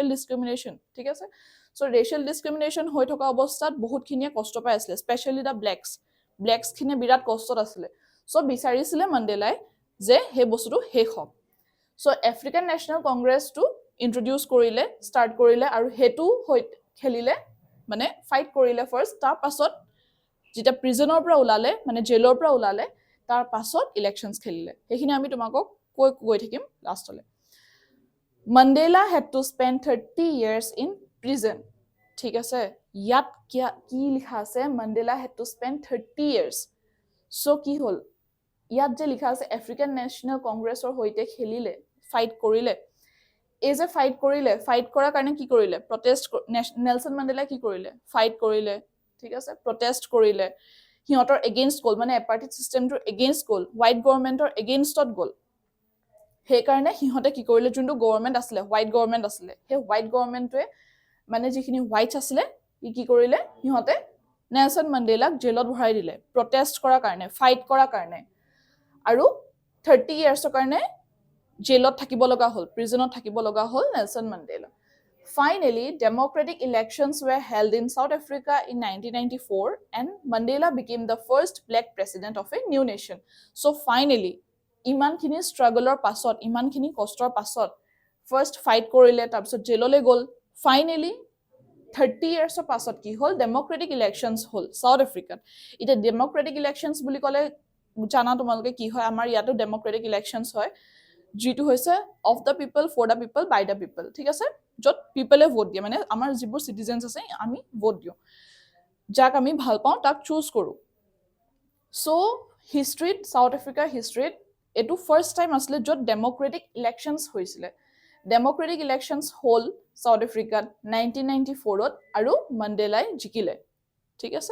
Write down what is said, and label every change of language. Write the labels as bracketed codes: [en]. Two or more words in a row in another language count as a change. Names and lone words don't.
[as] ডিসক্ৰিমিনেশন ঠিক আছে সো [en] racial discrimination [as] হৈ থকা অৱস্থাত বহুতখিনিয়ে কষ্ট পাই আছিল [en] specially the blacks [as] খিনে বিৰাট কষ্টত আছিল সো বিচাৰিছিলে মান্ডেলাই যে হে বস্তুটো শেষ হক সো আফ্ৰিকান নেশনাল কংগ্ৰেছটো ইন্ট্ৰোডিউস কৰিলে স্টাৰ্ট কৰিলে আৰু হেতু খেলিলে মানে ফাইট কৰিলে ফাৰ্স্ট তাৰ পাছত যেটা প্ৰিজনৰ পৰা ওলালে মানে জেলৰ পৰা ওলালে তাৰ পাছত ইলেকশনছ খেলিলে সেইখিনি আমি তোমাকক কৈ থাকিম লাষ্টলে মান্ডেলা [en] had to spend 30 years in prison [as] ঠিক আছে ইয়াত কি লিখা আছে মান্ডেলা [en] had to spend 30 years [as] সো কি হল ইয়াত যে লিখা আছে আফ্ৰিকান নেশনাল কংগ্ৰেছৰ হৈতে খেলিলে ফাইট কৰিলে এই যে ফাইট কৰাৰ কাৰণে কি কৰিলে প্ৰটেষ্ট নেলসন মান্ডেলা কি কৰিলে ফাইট কৰিলে ঠিক আছে প্ৰটেষ্ট কৰিলে হিহঁতৰ এগেইনষ্ট গল মানে এপাৰ্থিড সিস্টেমটোৰ এগেইনষ্ট গল হোৱাইট গভৰ্ণমেন্টৰ এগেইনষ্টত গল সেইকাৰণে সিহঁতে কি কৰিলে যোনটো গভৰ্ণমেণ্ট আছিলে [en] white government [as] আছিলে সেই হোৱাইট গভৰ্ণমেণ্টটোৱে মানে যিখিনি হোৱাইটছ আছিলে কি কৰিলে সিহঁতে নেলছন মেণ্ডেলাক জেলত ভৰাই দিলে প্ৰটেষ্ট কৰাৰ কাৰণে ফাইট কৰাৰ কাৰণে আৰু 30 ইয়াৰ্ছৰ কাৰণে জেলত থাকিব লগা হ'ল প্ৰিজনত থাকিব লগা হ'ল নেলছন মেণ্ডেলা [en] Finally, democratic elections were held in South Africa in 1994 and Mandela became the first black president of a new nation. So finally, [as] ইমানখিনি ষ্ট্ৰাগলৰ পাছত ইমানখিনি কষ্টৰ পাছত ফাৰ্ষ্ট ফাইট কৰিলে তাৰপিছত জেললৈ গ'ল ফাইনেলি 30 ইয়াৰ্ছৰ পাছত কি হ'ল [en] democratic elections [as] হ'ল সাউথ আফ্ৰিকাত এতিয়া [en] democratic elections [as] বুলি ক'লে জানা তোমালোকে কি হয় আমাৰ ইয়াতো [en] democratic elections [as] হয় যিটো হৈছে [en] of the people for the people by the people [as] ঠিক আছে য'ত পিপলে ভোট দিয়ে মানে আমাৰ যিবোৰ চিটিজেনছ আছে আমি ভোট দিওঁ যাক আমি ভাল পাওঁ তাক চুজ কৰোঁ চ' হিষ্ট্ৰীত সাউথ আফ্ৰিকাৰ হিষ্ট্ৰীত এইটো [en] first time [as] আছিলে য'ত [en] democratic elections [as] হৈছিলে [en] democratic elections [as] হ'ল সাউথ আফ্ৰিকাত 1994ত আৰু মেণ্ডেলাই জিকিলে ঠিক আছে